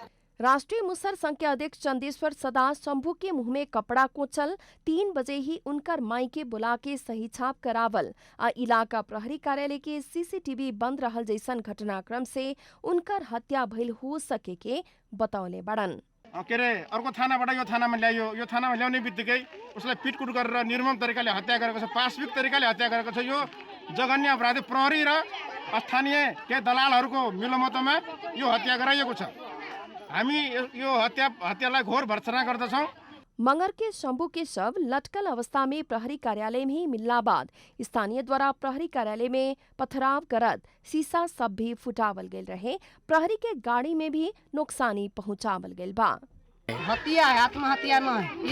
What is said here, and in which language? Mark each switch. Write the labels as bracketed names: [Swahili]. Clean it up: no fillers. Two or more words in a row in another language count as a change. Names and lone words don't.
[Bhojpuri] राष्ट्रीय मुसर संघ के अध्यक्ष चंदेश्वर सदा शंभू के मुंह में कपड़ा कोचल 3 बजे ही उनकर माई के बुला के सही छाप करावल आ इलाका प्रहरी कार्यालय के सीसीटीवी बंद रहल जैसन घटनाक्रम से उनकर हत्या भइल हो सके के बतौले बड़न। [Nepali] के रे अर्को थानाबाट यो थानामा ल्यायो, यो थानामा ल्याउने बित्तिकै उसलाई पिटकुट गरेर निर्मम तरिकाले हत्या गरेको छ, पाशविक तरिकाले हत्या गरेको छ। यो जघन्य अपराधी प्रहरी र स्थानीय के दलालहरूको मिलोमतोमा यो हत्या गराइएको छ। हामी यो हत्यालाई घोर भर्त्सना गर्दछौँ। [Bhojpuri] मंगर के शंभू के शव लटकल अवस्था में प्रहरी कार्यालय में ही मिलना बाद स्थानीय द्वारा प्रहरी कार्यालय में पथराव करत शीशा सब भी फुटावल गेल रहे। प्रहरी के गाड़ी में भी नुकसानी पहुंचावल गेल बा। हत्या है, आत्महत्या न है।